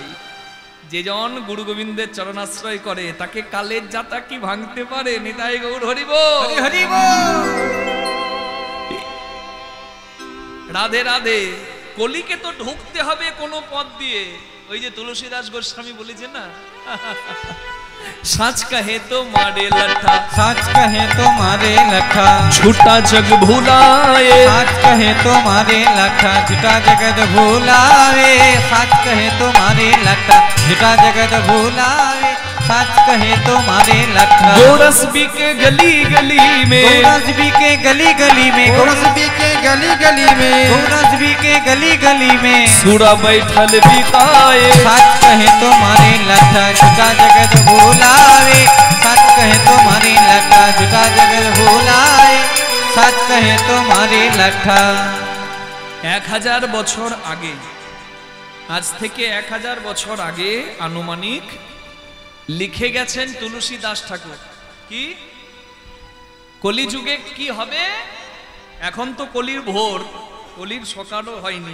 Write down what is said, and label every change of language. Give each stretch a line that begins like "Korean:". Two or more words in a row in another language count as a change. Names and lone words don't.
Bangla: যে জন গুরু গোবিন্দের চরণাশ্রয় করে, তাকে কালের জাতা কি ভাঙতে পারে? নিতাই গৌর হরি বল, হরি বল। রাধে রাধে। কলিকে তো ঢুকতে হবে কোনো পথ দিয়ে। ওই যে তুলসীদাস গোস্বামী বলেছেন না,
Hindi: सच कहे तो मारे लठा, सच कहे तो मारे लठा, झूठा जग भुलाए। सच कहे तो मारे लठा, झूठा जगत भुलावे। सच कहे तो मारे लठा, झूठा जगत भुलावे। सच कहे तो मारे लठा। गोरस भी के गली गली में, गोरस भी के गली गली में, गोरस भी के गली गली में, गोरस भी के गली गली में, सूरा बैठल बिकाए। सच कहे तो मारे लठा, झूठा जगत भुलावे। सच कहे तो मारे लठा, झूठा जगत भुलाए। सच कहे तो मारे लठा।
Bangla: 1000 বছর আগে, আজ থেকে 1000 বছর আগে আনুমানিক লিখে গেছেন তুলসী দাস ঠাকুর। কি কলিযুগে কি হবে? এখন তো কলির ভোর, কলির সকালও হয়নি।